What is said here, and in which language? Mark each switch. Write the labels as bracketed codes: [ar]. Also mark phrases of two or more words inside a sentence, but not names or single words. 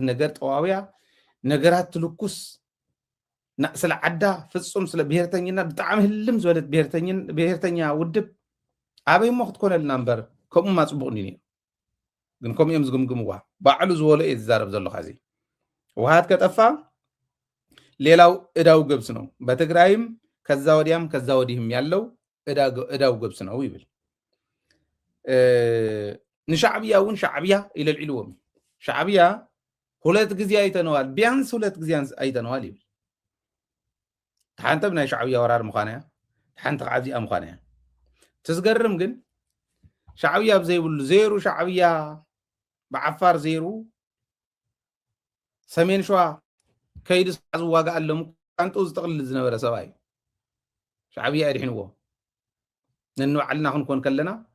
[ti] ነገር ጠዋብያ ነገራት ትልኩስ ስለ ዓዳ ፍጹም ስለ ብሄርተኝነት ብጣዕሚ ህልም ዝበለት ብሄርተኛ ውድብ ኣበይ ሞ ክትኮነልና እምበር ከምኡ ማ ፅቡቅ ነይሩ ግን ከምኡ እዮም ዝግምግምዋ ባዕሉ ዝበሎ እየ ዝዛረብ ዘለካ እዚ ሕወሓት [am] ከጠፋ ሌላው እዳው ገብስ ነው በትግራይም ከዛ ወዲያም ከዛ ወዲህም ያለው እዳው ገብስ ነው [ti] ይብል ንሻዕብያ እውን ሻዕብያ ይለልዕልዎም ሻዕብያ [am] ሁለት ጊዜ አይተነዋል ቢያንስ ሁለት ጊዜ አይተነዋል [ti] ይብል ሓንተብ ናይ ሻዕብያ ወራር ምዃና እያ ሓንቲ ከዓ እዚኣ ምዃና እያ ትዝገርም ግን ሻዕብያ ብዘይብሉ ዜሩ ሻዕብያ ብዓፋር ዜሩ ሰሜን ሸዋ ከይዲ ዝዋጋእ ኣሎም ቃንጡ ዝጠቕልል ዝነበረ ሰብኣይ ሻዕብያ ኣድሒንዎ ነንባዕልና ክንኮን ከለና